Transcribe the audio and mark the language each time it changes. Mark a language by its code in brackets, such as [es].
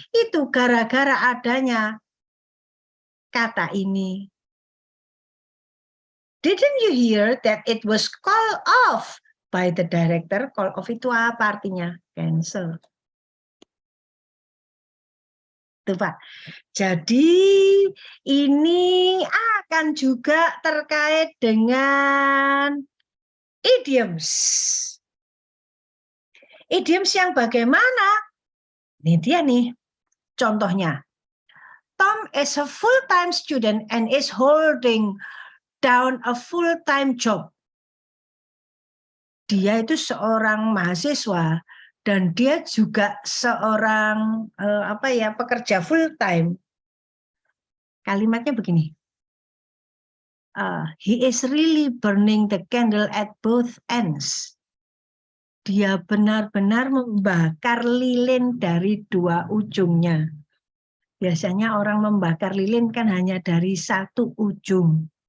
[id] Itu gara-gara adanya kata ini. [en] Didn't you hear that it was called off by the director? [id] Call off itu apa artinya? Cancel. Tuh Pak. Jadi ini akan juga terkait dengan idioms. Idioms yang bagaimana? Ini dia nih contohnya. [en] Tom is a full-time student and is holding down a full-time job. [id] Dia itu seorang mahasiswa dan dia juga seorang pekerja full-time. Kalimatnya begini. [en] He is really burning the candle at both ends. [id] Dia benar-benar membakar lilin dari dua ujungnya. Biasanya orang membakar lilin kan hanya dari satu ujung.